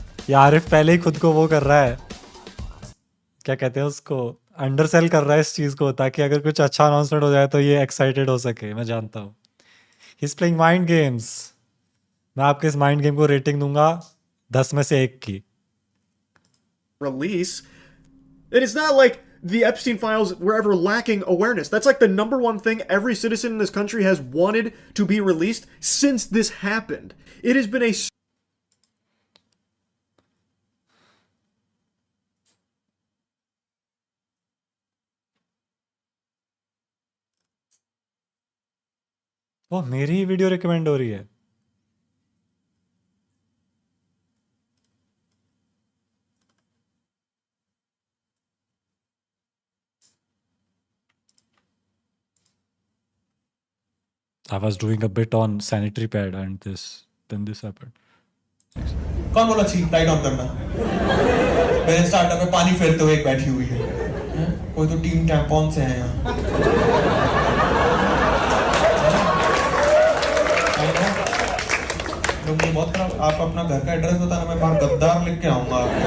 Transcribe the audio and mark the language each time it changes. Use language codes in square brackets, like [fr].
[hi] ये आरिफ पहले ही खुद को वो कर रहा है, क्या कहते हैं उसको, अंडरसेल कर रहा है इस चीज़ को, ताकि अगर कुछ अच्छा अनाउंसमेंट हो जाए तो ये एक्साइटेड हो सके. मैं जानता हूँ [en] He is playing mind games. [hi] मैं आपके इस माइंड गेम को रेटिंग दूंगा 10 में से 1 की. [en] Release, and it's not like the Epstein files were ever lacking awareness. That's like the number one thing every citizen in this country has wanted to be released since this happened. It has been a... [hi] ओह मेरी ही video recommend हो रही है. [en] I was doing a bit on sanitary pad and then this happened. [hi] कौन बोला छी light on करना? मेरे startup में पानी फेरते हुए एक बैठी हुई है. कोई तो टीम टैम्पॉन से है यहाँ. मुझे बहुत खराब. आप अपना घर का एड्रेस बताना, मैं बाहर गद्दार लिख के आऊंगा.